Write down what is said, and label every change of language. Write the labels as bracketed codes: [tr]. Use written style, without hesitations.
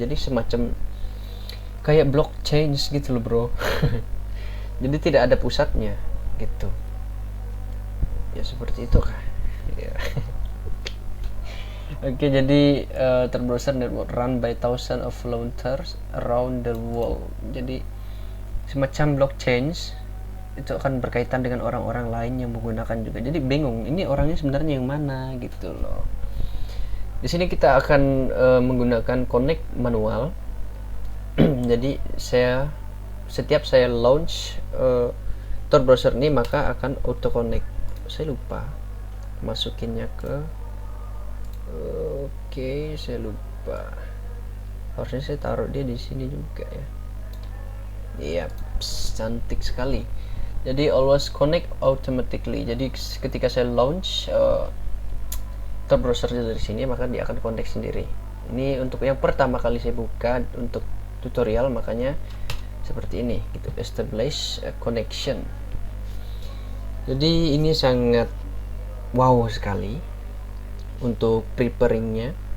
[id] Jadi semacam kayak blockchain gitu loh, bro. Jadi tidak ada pusatnya gitu ya, seperti itu kah ya. [en] Oke, jadi Tor browser network run by thousands of volunteers around the world. [id] Jadi semacam blockchain itu akan berkaitan dengan orang-orang lain yang menggunakan juga. Jadi bingung ini orangnya sebenarnya yang mana gitu loh. Di sini kita akan menggunakan connect manual. Jadi setiap saya launch Tor browser ini maka akan auto connect. Saya lupa masukinnya ke oke, saya lupa. Harusnya saya taruh dia di sini juga ya. Iya, cantik sekali. [en] Jadi always connect automatically. [id] Jadi ketika saya launch Tor browser dari sini maka dia akan connect sendiri. Ini untuk yang pertama kali saya buka untuk tutorial, makanya seperti ini gitu, [en] establish a connection. [id] Jadi ini sangat wow sekali untuk preparingnya.